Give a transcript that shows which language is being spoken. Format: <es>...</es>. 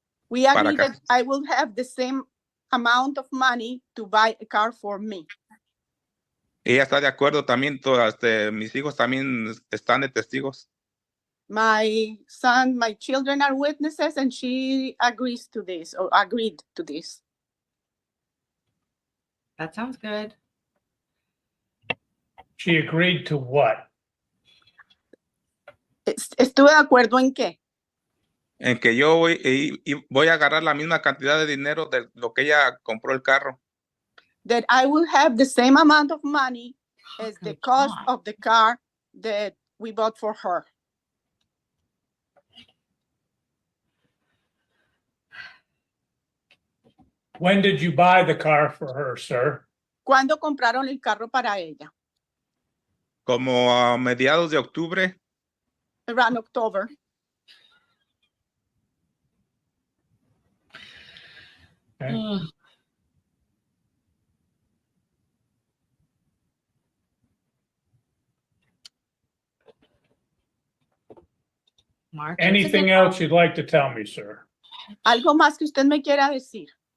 <en>we agreed that I will have the same amount of money to buy a car for me.</en> <es>Ella está de acuerdo también, mis hijos también están de testigos.</es> <en>My son, my children are witnesses, and she agrees to this, or agreed to this. That sounds good. She agreed to what?</en> <es>¿Estuve de acuerdo en qué? En que yo voy a agarrar la misma cantidad de dinero de lo que ella compró el carro.</es> <en>That I will have the same amount of money as the cost of the car that we bought for her. When did you buy the car for her, sir?</en> <es>¿Cuándo compraron el carro para ella? Como a mediados de octubre.</es> <en>Around October. Okay. March. Anything else you'd like to tell me, sir?</en> <es>¿Algo más que usted me quiera decir?</es>